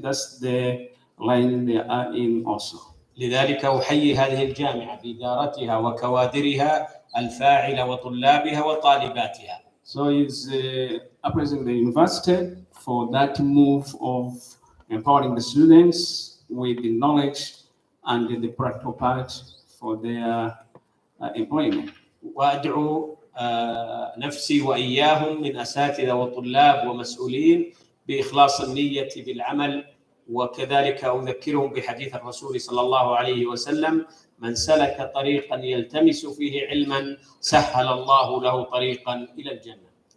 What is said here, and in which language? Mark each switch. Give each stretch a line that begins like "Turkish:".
English: That's the line they are in also.
Arabic: لذلك أحيي هذه الجامعة بإدارتها وكوادرها الفاعلة وطلابها وطالباتها.
English: So he's appraising the university for that move of empowering the students with the knowledge and the practical part for their employment.
Arabic: وأدعو نفسي وإياهم من أساتذة وطلاب ومسؤولين بإخلاص النية بالعمل، وكذلك أذكرهم بحديث الرسول صلى الله عليه وسلم: من سلك طريقا يلتمس فيه علما سهل الله له طريقا إلى الجنة.